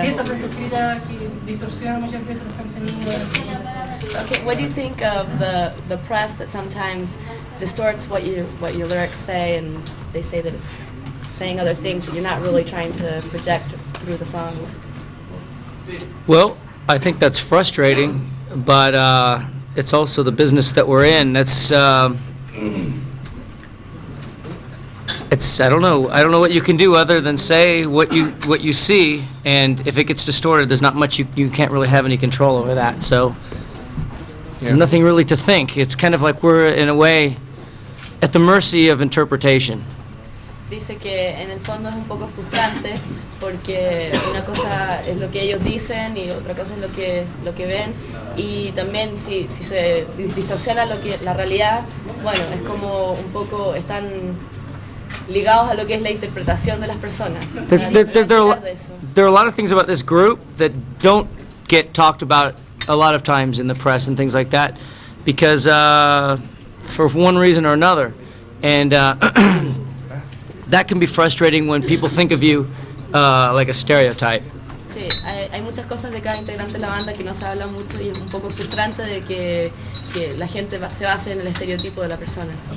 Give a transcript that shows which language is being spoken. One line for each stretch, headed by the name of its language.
Spanish: Cierta prensa escrita que distorsiona muchas veces los contenidos.
English: Okay, what do you think of the press that sometimes distorts what your lyrics say, and they say that it's saying other things that you're not really trying to project through the songs? Well, I think that's frustrating, but it's also the business that we're in. That's I don't know what you can do other than say what you see, and if it gets distorted, there's not much you can't really have any control over that. So there's nothing really to think. It's kind of like we're in a way at the mercy of interpretation.
Spanish: Dice que en el fondo es un poco frustrante porque una cosa es lo que ellos dicen y otra cosa es lo que ven, y también si distorsiona la realidad, bueno, es como un poco están ligados a lo que es la interpretación de las personas.
English: There are a lot of things about this group that don't get talked about a lot of times in the press and things like that because for one reason or another, and that can be frustrating when people think of you like a stereotype.
Spanish: Sí, hay muchas cosas de cada integrante de la banda que no se habla mucho y es un poco frustrante de que la gente se base en el estereotipo de la persona.